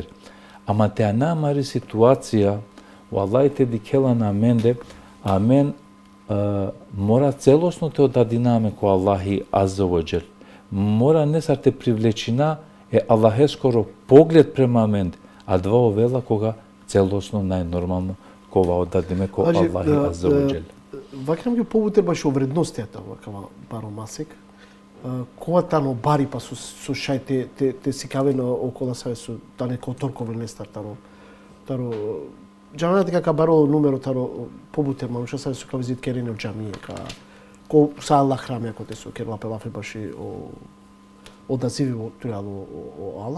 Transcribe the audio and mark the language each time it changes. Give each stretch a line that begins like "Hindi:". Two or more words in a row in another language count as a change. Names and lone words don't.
Romany: Ама те анамари ситуација, о Аллах те дикела на менде, а мен мора целосно те одадинаме ко Аллахи Аззаваџел. Мора не сар те привлечина е Аллахескоро поглед према мен, а два овела кога целосно најнормално кога одадиме ко Аллахи Аззаваџел. Вакрам ги побутер баш о вредностијата вакава баро масек. Кога тано бари па со шај те сикавено около себе со тане ко торкове нестар таро џамија дека баро нумеро таро побутер мануша се со визит керене џамија ко са Аллах храме ако те со керла пелафе баши о дазиви турало о Аллах.